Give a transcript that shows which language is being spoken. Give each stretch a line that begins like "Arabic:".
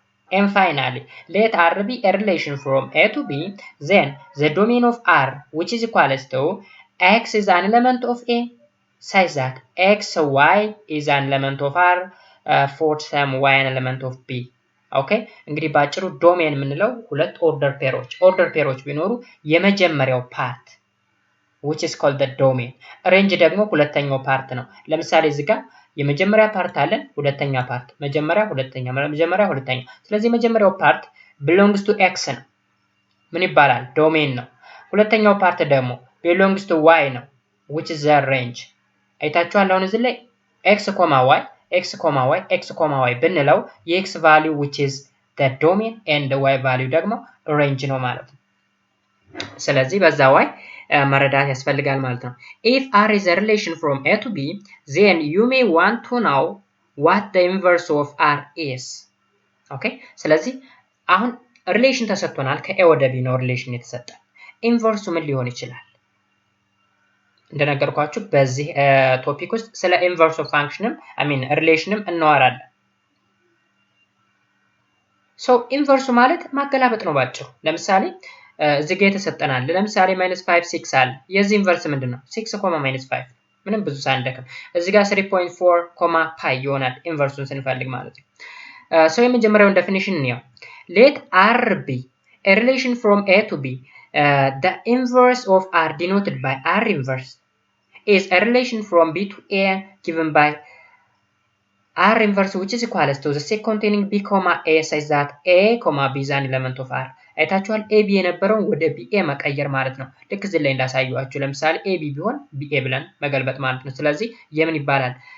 English: and finally let r be a relation from a to b then the domain of r which is equals to x is an element of a such that x y is an element of r for some y an element of b.
Amharic: ኦኬ እንግዲህ ባጭሩ ዶሜን የምንለው ሁለት ኦርደር ፔሮች ቢኖሩ የመጀመሪያው ፓርት
English: which is called the domain
Amharic: ሬንጅ ደግሞ ሁለተኛው ፓርት ነው። ለምሳሌ እዚህ ጋር የመጀመሪያ ፓርት አለን ሁለተኛ ፓርት መጀመሪያ ሁለተኛ ስለዚህ የመጀመሪያው ፓርት
English: belongs to x
Amharic: ነው ምን ይባላል ዶሜን ነው። ሁለተኛው ፓርት ደግሞ
English: belongs to y
Amharic: ነው
English: which is the range።
Amharic: አይታችኋል አሁን እዚህ ላይ x, y x, y ብንለው የx value
English: which is the domain and the y value
Amharic: ደግሞ range ነው ማለት ነው። ስለዚህ በዛ y መረዳት ያስፈልጋል ማለት ነው።
English: if R is a relation from A to B, then you may want to know what the inverse of R is.
Amharic: ኦኬ ስለዚህ አሁን ሪሌሽን ተሰጥቶናል። ከኤ ወደ ቢ ነው ሪሌሽን የተሰጠ። ኢንቨርሱ ምን ሊሆን ይችላል? እንደነገርኳችሁ በዚህ ቶፒክ ውስጥ ስለ ኢንቨርስ ኦፍ ፋንክሽንም ሪሌሽንም እናወራለን። ሶ ኢንቨርሱ ማለት ማገላበጥ ነው ባጭሩ። ለምሳሌ እዚህ ጋር የተሰጠናል። ለምሳሌ -5 6 አለ። የዚህ ኢንቨርስ ምንድነው? 6 -5 ምንም ብዙ ሳንደክም እዚህ ጋር 3.4 ፓይ ይሆናል ኢንቨርሱን ስንፈልግ ማለት ነው። ሶ የመጀመሪያውን ዴፊኒሽን ነው
English: let R be a relation from A to B. The inverse of R denoted by R inverse is a relation from B to A given by R inverse which is equal to the set containing B, A such that A, B is an element of R.
Amharic: አይታችኋል AB የነበረውን ወደ BA መቀየር ማለት ነው። ልክ እዚህ ላይ እንዳሳየዋችሁ ለምሳሌ AB ቢሆን BA ብለን መገልበጥ ማለት ነው። ስለዚህ የምን ይባላል?